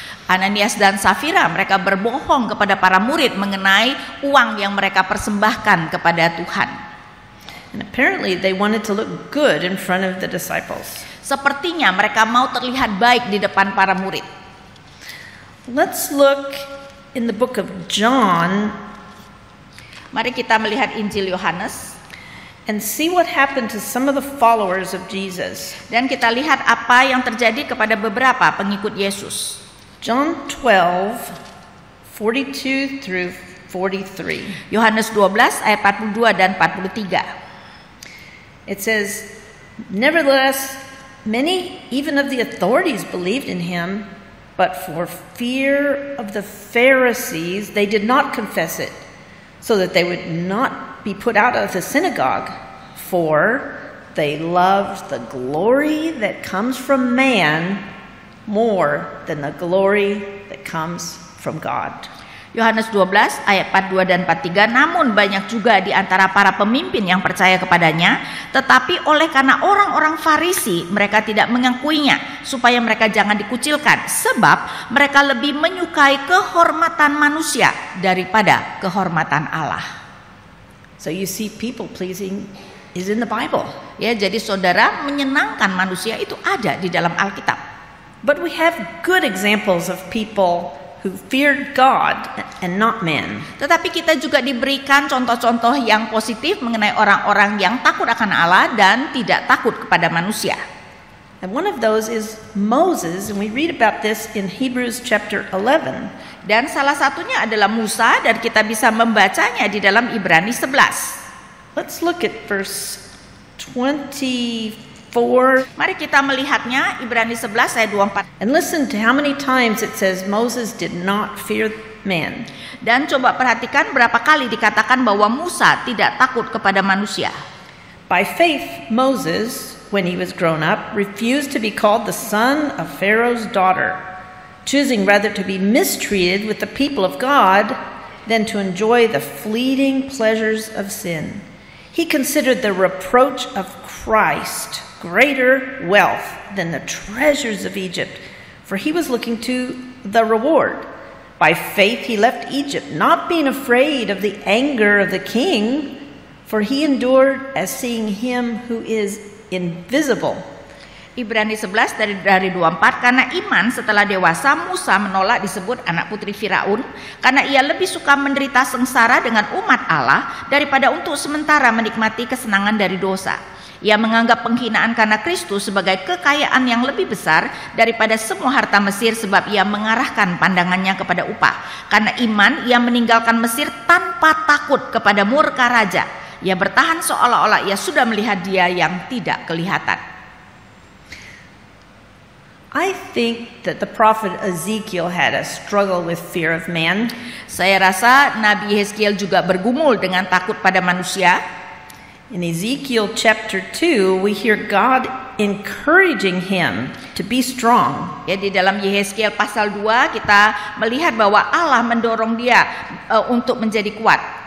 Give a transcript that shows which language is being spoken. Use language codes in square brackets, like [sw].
[id] Ananias dan Safira mereka berbohong kepada para murid mengenai uang yang mereka persembahkan kepada Tuhan. [en] And apparently they wanted to look good in front of the disciples. [id] Sepertinya mereka mau terlihat baik di depan para murid. [en] Let's look in the book of John. [id] Mari kita melihat Injil Yohanes [en] and see what happened to some of the followers of Jesus. [id] Dan kita lihat apa yang terjadi kepada beberapa pengikut Yesus. [en] John 12:42 through 43. [id] Yohanes 12 ayat 42 dan 43. [en] It says, nevertheless, many even of the authorities believed in him, but for fear of the Pharisees, they did not confess it, so that they would not be put out of the synagogue. For they loved the glory that comes from man more than the glory that comes from God. [id] Yohanes 12 ayat 42 dan 43, namun banyak juga di antara para pemimpin yang percaya kepadanya, tetapi oleh karena orang-orang Farisi mereka tidak mengakuinya, supaya mereka jangan dikucilkan, sebab mereka lebih menyukai kehormatan manusia daripada kehormatan Allah. [en] So you see, people pleasing is in the Bible. [id] Ya, jadi saudara, menyenangkan manusia itu ada di dalam Alkitab. [en] But we have good examples of people who feared God and not man. [id] Tetapi kita juga diberikan contoh-contoh yang positif mengenai orang-orang yang takut akan Allah dan tidak takut kepada manusia. [en] And one of those is Moses, and we read about this in Hebrews chapter 11. [id] Dan salah satunya adalah Musa, dan kita bisa membacanya di dalam Ibrani 11. [en] Let's look at verse 24. [id] Mari kita melihatnya, Ibrani 11 ayat 24. [en] And listen to how many times it says Moses did not fear man. [id] Dan coba perhatikan berapa kali dikatakan bahwa Musa tidak takut kepada manusia. [en] By faith, Moses, when he was grown up, refused to be called the son of Pharaoh's daughter, choosing rather to be mistreated with the people of God than to enjoy the fleeting pleasures of sin. He considered the reproach of Christ greater wealth than the treasures of Egypt, for he was looking to the reward. By faith he left Egypt, not being afraid of the anger of the king, for he endured as seeing him who is invisible. [id] Ibrani 11 dari 24, karena iman setelah dewasa Musa menolak disebut anak putri Firaun karena ia lebih suka menderita sengsara dengan umat Allah daripada untuk sementara menikmati kesenangan dari dosa. Ia menganggap penghinaan karena Kristus sebagai kekayaan yang lebih besar daripada semua harta Mesir sebab ia mengarahkan pandangannya kepada upah. Karena iman ia meninggalkan Mesir tanpa takut kepada murka raja. Ia bertahan seolah-olah ia sudah melihat dia yang tidak kelihatan. [en] I think that the prophet Ezekiel had a struggle with fear of man. [id] Saya rasa Nabi Yeskiel juga bergumul dengan takut pada manusia. [en] In Ezekiel chapter 2, we hear God encouraging him to be strong. [id] Ya, di dalam Yeskiel pasal 2 kita melihat bahwa Allah mendorong dia untuk menjadi kuat.